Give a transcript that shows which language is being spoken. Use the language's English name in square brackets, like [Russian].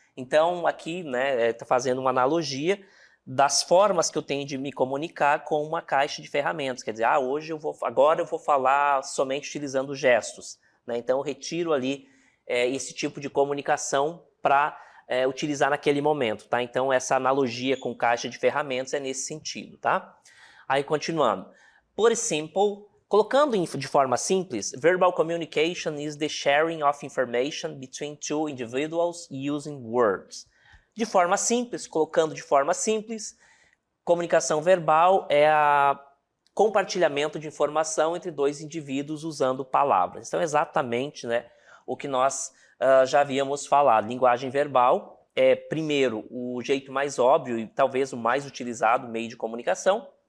[Portuguese] Então, aqui, né, está fazendo uma analogia das formas que eu tenho de me comunicar com uma caixa de ferramentas. Quer dizer, agora eu vou falar somente utilizando gestos. Né? Então, eu retiro ali esse tipo de comunicação para utilizar naquele momento, tá? Então, essa analogia com caixa de ferramentas é nesse sentido, tá? Aí, continuando. [English] Put simple, [Portuguese] colocando de forma simples, [English] verbal communication is the sharing of information between two individuals using words. [Portuguese] De forma simples, colocando de forma simples, comunicação verbal é a compartilhamento de informação entre dois indivíduos usando palavras. Então, exatamente, né, o que nós já havíamos falado. Linguagem verbal é, primeiro, o jeito mais óbvio e talvez o mais utilizado meio de comunicação.